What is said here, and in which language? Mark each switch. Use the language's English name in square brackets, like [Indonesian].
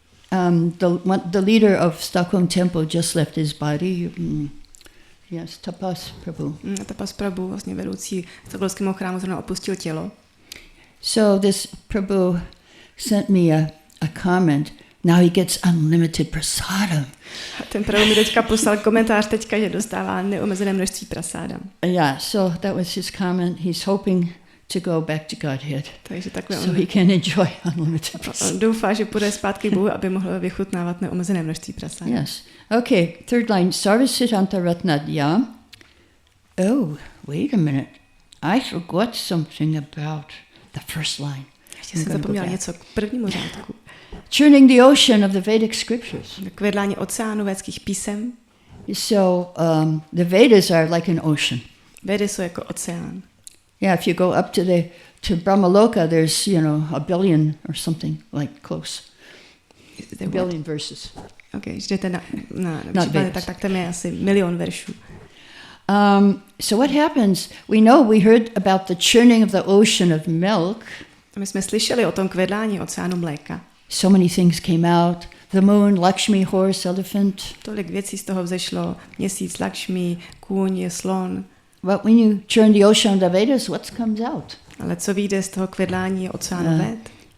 [English] And the leader of Stockholm Temple just left his body. Yes, Tapas Prabhu. [Czech] Tapas Prabhu, vlastně vedoucí Stockholmského chrámu, zrovna opustil tělo. [English] So this Prabhu sent me a comment. Now he gets unlimited prasadam. [Czech] A ten Prabhu mi teďka poslal komentář teďka, že dostává neomezené množství prasádam. [English] Yeah, so that was his comment. He's hoping to go back to Godhead. [Czech] Takže takhle [English] so he can enjoy unlimited prasadam. [Czech] On doufá, že půjde zpátky k Bohu, aby mohl vychutnávat neomezené množství prasádam. [English] Yes. Okay, third line. [Sanskrit] Sarvasiddhanta Ratnadya. [English] Oh, wait a minute. I forgot something about the first line. [Czech] Ještě jsem zapomněla něco k prvnímu řádku. [English] Churning the ocean of the Vedic scriptures. [Czech] K vedlání oceánu védských písem. [English] So the Vedas are like an ocean. [Czech] Vedy jsou jako oceán. [English] Yeah, if you go up to Brahmaloka, there's, a billion or something like close. A billion verses. [Czech] Okay, když jdete na případy, tak tam je asi 1 milion veršů. [English] So what happens? We heard about the churning of the ocean of milk. [Czech] A my jsme slyšeli o tom kvedlání oceánu mléka. [English] So many things came out. The moon, Lakshmi, horse, elephant. [Czech] Tolik věcí z toho vzešlo. Měsíc, Lakshmi, kůň, slon. [English] But when you churn the ocean of the Vedas, what comes out? [Czech] Ale co vyjde z toho kvedlání oceánu Ved?